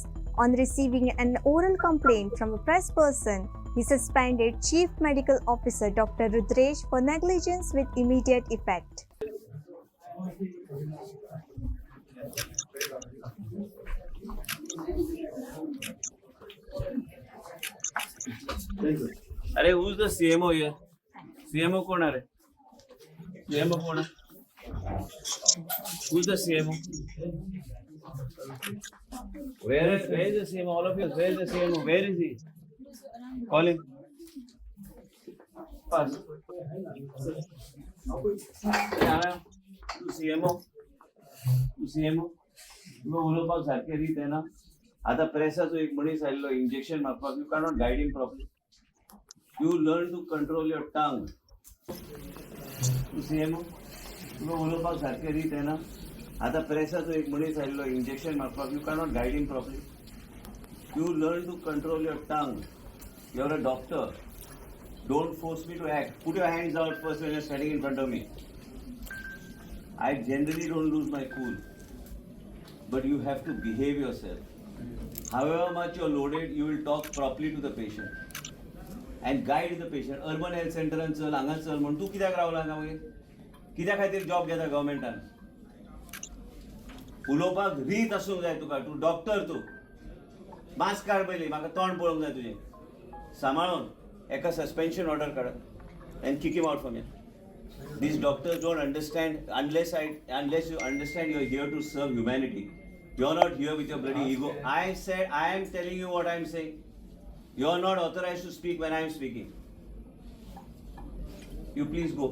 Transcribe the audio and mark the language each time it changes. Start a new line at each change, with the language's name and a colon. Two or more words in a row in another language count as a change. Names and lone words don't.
English: On receiving an oral complaint from a press person, he suspended Chief Medical Officer Dr. Rudresh for negligence with immediate effect. अरे who's the CMO here? CMO कौन है रे? CMO कौन है? Who's the CMO? Where is the CMO? All of you, where is the CMO? Where is he? Call him. Pass.
Konkani: तू CMO. तुला उलोवपाक सारकें रीत येना. आता प्रेसाचो एक मनीस आयल्लो इंजेक्शन मारपाक.
English: You cannot guide him properly. You learn to control your tongue.
Konkani: तू CMO. तुला उलोवपाक सारकें रीत येना. आता प्रेसाचो एक मनीस आयल्लो इंजेक्शन मारपाक.
English: You cannot guide him properly. You learn to control your tongue. You're a doctor. Don't force me to act. Put your hands out first when you're standing in front of me. I generally don't lose my cool. But you have to behave yourself. However much you're loaded, you will talk properly to the patient. And guide the patient. Urban health center and
Konkani: चल, हांगा चल म्हण. तू कित्याक रावला हांगा मागीर? कित्या खातीर जॉब घेता गव्हर्मेंटान? उलोवपाक रीत आसूंक जाय तुका. तूं डॉक्टर तूं. मास्क काड पयलीं, म्हाका तोंड पळोवंक जाय तुजें. सांबाळून एका
English: suspension order
Konkani: काड
English: and kick him out from here. These doctors don't understand unless you understand you're here to serve humanity. You're not here with your bloody ego. I said I am telling you what I'm saying. You're not authorized to speak when I'm speaking. You please go.